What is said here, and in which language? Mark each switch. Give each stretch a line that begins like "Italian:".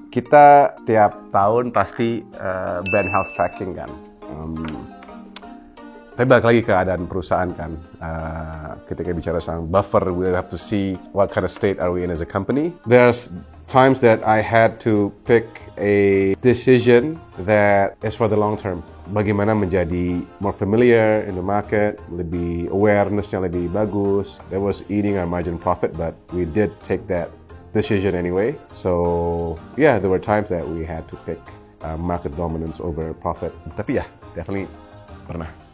Indonesian: Kita setiap tahun pasti brand health tracking kan. Tapi balik lagi keadaan perusahaan kan. Ketika bicara soal buffer,
English: we have to see what kind of state are we in as a company. There's times that I had to pick a decision that is for the long term.
Indonesian: Bagaimana menjadi
English: more familiar in the market,
Indonesian: lebih awareness-nya lebih bagus.
English: That was eating our margin profit, but we did take that decision anyway. So yeah, there were times that we had to pick market dominance over profit.
Indonesian: Tapi ya, definitely pernah.